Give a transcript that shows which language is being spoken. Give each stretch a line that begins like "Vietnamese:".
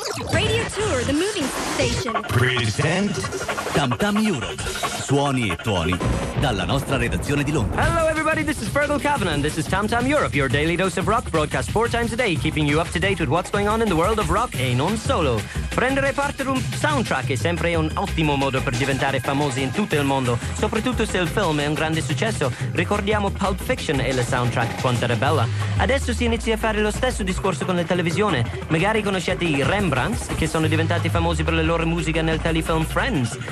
English: Radio Tour, the moving station. Present Tam Tam Europe.
Italian: Suoni e tuoni dalla nostra redazione di Londra.
English: Hello everybody, this is Fergal Kavanagh. This is Tam Tam Europe, your daily dose of rock, broadcast four times a day, keeping you up to date with what's going on in the world of rock
Italian: e non solo. Prendere parte ad un soundtrack è sempre un ottimo modo per diventare famosi in tutto il mondo, soprattutto se il film è un grande successo. Ricordiamo Pulp Fiction e la soundtrack Quanto era bella. Adesso si inizia a fare lo stesso discorso con la televisione. Magari conoscete i Rembrandts, che sono diventati famosi per la loro musica nel telefilm Friends.